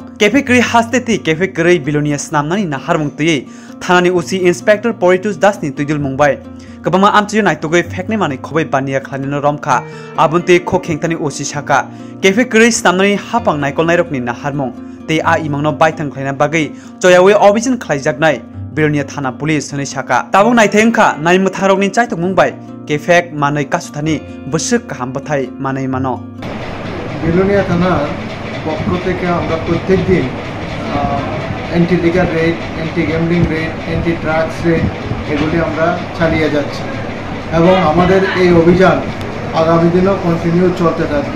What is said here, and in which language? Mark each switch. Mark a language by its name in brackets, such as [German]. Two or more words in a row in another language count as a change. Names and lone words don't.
[Kok Borok] Kephek ri haste ti Kephek ri bilunia Swnamnani naharmung tei thanani usi inspector Poritus dasni tuidul mumbai Kabama amchiyo Chaitogwi phekne mani khobai bania Khlaina romkha abunte khokhengtani osi saka Kephek ri Swnamnani hapang naikol nairokni naharmung te a Imang no Baithang Khlaina bagai choyawe obijin khlaijaknai bilonia thana police sani saka tabung naithengkha Naimwthangrok ni Chaitogwi bai Kephek manai kasuthani busuk kaham bathai manai mano [Bangla] বিলোনিয়া থানার পক্ষ থেকে আমরা প্রত্যেকদিন [English] anti liquor raid, anti gambling raid, anti drugs raid [Bangla] এগুলি আমরা চালিয়ে যাচ্ছি এবং আমাদের এই অভিযান আগামী দিনও কন্টিনিউ চলতে থাকবে।